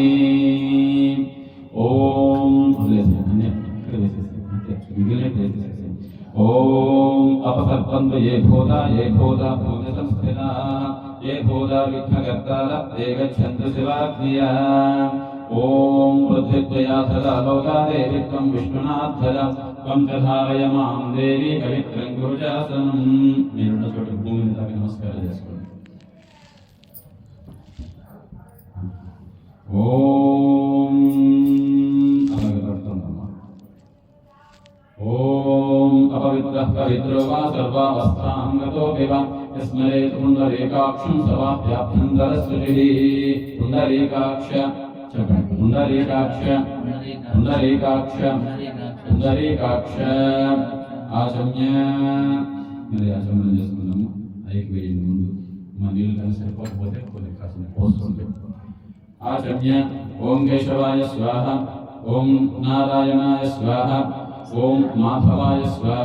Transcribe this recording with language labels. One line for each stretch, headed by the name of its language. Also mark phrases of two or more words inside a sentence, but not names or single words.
Sanskrit: ॐ अपसर्पन्तु ये भूता भूतसंस्थिताः ये भूता विघ्नकर्तारः ते गच्छन्तु शिवाग्निया। ॐ पृथ्वीत्वया सदा लोकादे वित्वं विष्णुनाथदा त्वं च धारय मां देवी पवित्रं गुरुजासनं।
Telugu: మీరున్న చోట భూమిని తాకి నమస్కారం చేసుకోండి. ఓం అలాగే పడుతుందమ్మా.
Sanskrit: ఓం अपवित्रः पवित्रो वा सर्वावस्थां गतो विवा यस्मरेत् पुण्डरीकाक्षं सवाभ्याभ्यन्तरसृजिः। पुण्डरीकाक्ष చెప్పండి. पुण्डरीकाक्ष पुण्डरीकाक्ष पुण्डरीकाक्ष ఆచమ్య.
Telugu: మరి ఆచమనం చేసుకున్నాము. ఐకి వేయండి ముందు. మా నీళ్ళు కానీ సరిపోకపోతే కొద్దిగా కాసిన పోస్తుంది.
Sanskrit: ఆచమ్య. ఓం కేశవాయ స్వాహ. ఓం నారాయణాయ స్వాహ. ఓం మాధవాయ స్వాహ.